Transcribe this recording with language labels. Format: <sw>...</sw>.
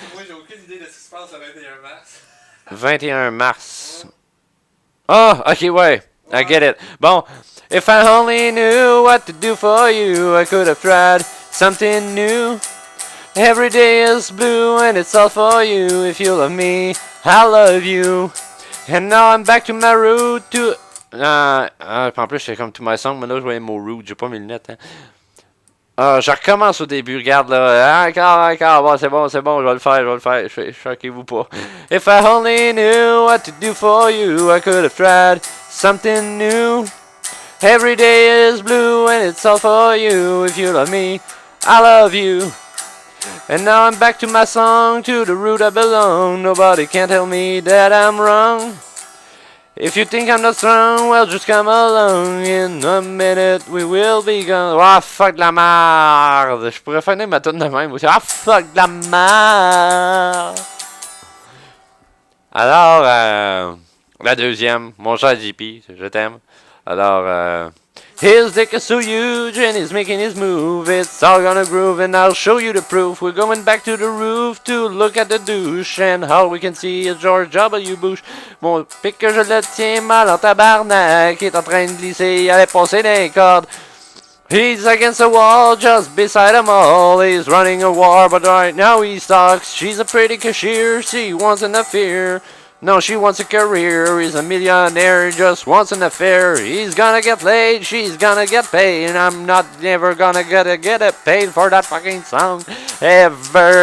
<fr>Moi, j'ai aucune idée de ce qui se passe le 21 mars. 21 mars. Ah, ok, ouais.</fr> <en>I get it. Bon, if I only knew what to do for you, I could have tried something new. Every day is blue and it's all for you. If you love me, I love you. And now I'm back to my root to...</en> <fr>en plus, j'étais comme</fr> <en>to my song,</en> <fr>mais là, je voyais mon root. J'ai pas mes lunettes, hein. Je recommence au début, regarde là. Encore, bon, c'est bon, je vais le faire. Choquez-vous pas.</fr> <en>If I only knew what to do for you, I could have tried something new. Every day is blue and it's all for you. If you love me, I love you. And now I'm back to my song, to the root I belong. Nobody can tell me that I'm wrong. If you think I'm not strong, well, just come along. In a minute, we will be gone.</en> <fr>Ah, fuck de la merde. Je pourrais finir ma tune de même aussi. Ah, fuck de la merde. Alors, la deuxième, mon cher JP, je t'aime.</fr> <en>Alors, his dick is so huge and he's making his move. It's all gonna groove and I'll show you the proof. We're going back to the roof to look at the douche, and all we can see is George W. Bush.</en> <fr>Mon pic que je le tiens mal en tabarnak, est en train de glisser, il allait passer des cordes.</fr> <en>He's against the wall, just beside them all. He's running a war, but right now he stalks. She's a pretty cashier, she wants an affair. No, she wants a career. He's a millionaire, just wants an affair. He's gonna get laid, she's gonna get paid. And I'm not never gonna get it paid for that fucking song ever.</en>